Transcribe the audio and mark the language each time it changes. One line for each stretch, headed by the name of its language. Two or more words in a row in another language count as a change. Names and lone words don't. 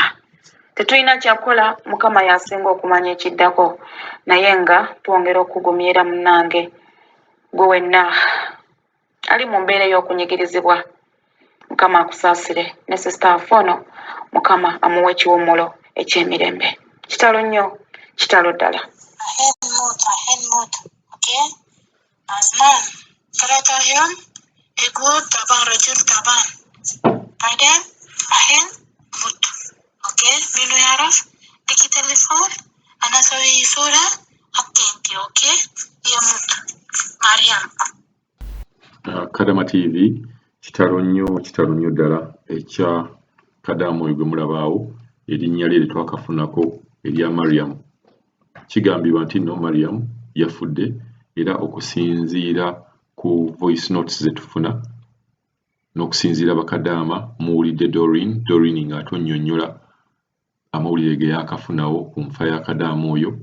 Ganda: Tetulina kyakola, Mukama yasinga okumanya ekiddako, naye nga twongera okugumyera munnange gwe wenna ali mu mbeera ey'okunyigirizibwa. Mukama akusaasire, ne sisita waffe ono Mukama amuwe ekiwummulo eky'emirembe. Kitalo nnyo, kitalo ddala.
Arabic: أحن موت أوكي أزمان 3 يوم يقول تعبان رجل تعبان بعدين أحين موت أوكي منو يعرف لك تليفون أنا أسوي صورة حطيتي أوكي يموت مريم
Ganda: Kadama TV kitalo nnyo ddala ekya Kadamu oyo gwe mulabaawo erinnya lye twakafunako erya Mariam. Kigambibwa nti no Mariam yafudde, era okusinziira ku
English: voice notes
Ganda: ze tufuna n'okusinziira Bakadaama muwulidde Doreen ng'ate onnyonnyola amawulire ge yaakafunawo ku nfa ya Kadaama oyo.